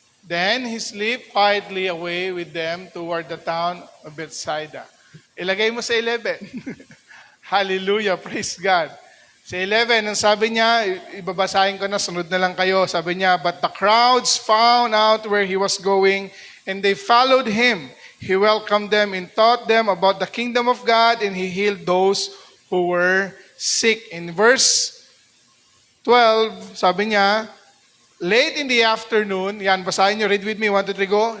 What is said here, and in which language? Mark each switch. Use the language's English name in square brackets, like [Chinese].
[English] Then he slipped quietly away with them toward the town of Bethsaida. [Filipino] Ilagay mo sa 11. [English] Hallelujah, praise God. [Filipino] Sa 11, ang sabi niya, ibabasahin ko na, sunod na lang kayo. Sabi niya, [English] but the crowds found out where he was going, and they followed him. He welcomed them and taught them about the kingdom of God, and he healed those who were sick. In verse 12, [Filipino] sabi niya, [English] late in the afternoon, [Filipino] yan, basahin niyo, [English] read with me, 1, 2, 3, go.